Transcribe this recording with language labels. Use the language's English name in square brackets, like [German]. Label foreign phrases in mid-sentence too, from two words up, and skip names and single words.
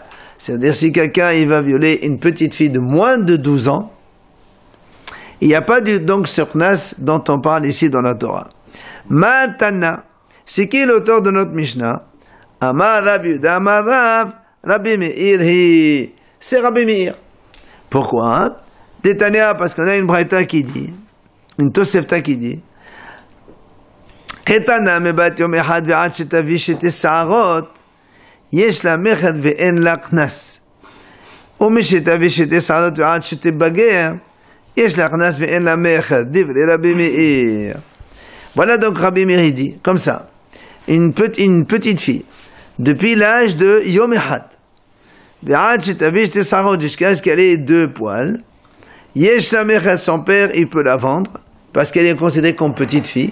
[French] C'est-à-dire, si quelqu'un il va violer une petite fille de moins de 12 ans, il n'y a pas donc ce Knas dont on parle ici dans la Torah. Matana, c'est qui l'auteur de notre Mishnah? [Aramaic] אמר רב יהודה אמר רב רבי מאיר, [French] c'est Rabbi Meir. Pourquoi? Détania, parce qu'on a une braïta qui dit, une Tosefta qui dit, [Hebrew] קטנה מבת יום אחד ועד שתביא שתי שערות יש לה מכר ואין לה קנס. ומשתביא שתי שערות ועד שתבגר יש לה קנס ואין לה מכר. דברי רבי מאיר. [French] Voilà donc Rabbi Meir dit, comme ça, une petite fille, depuis l'âge de [Hebrew] יום אחד. [French] Jusqu'à ce qu'elle ait 2 poils. [Hebrew] יש לה מכר, [French] son père, il peut la vendre, parce qu'elle est considérée comme petite fille.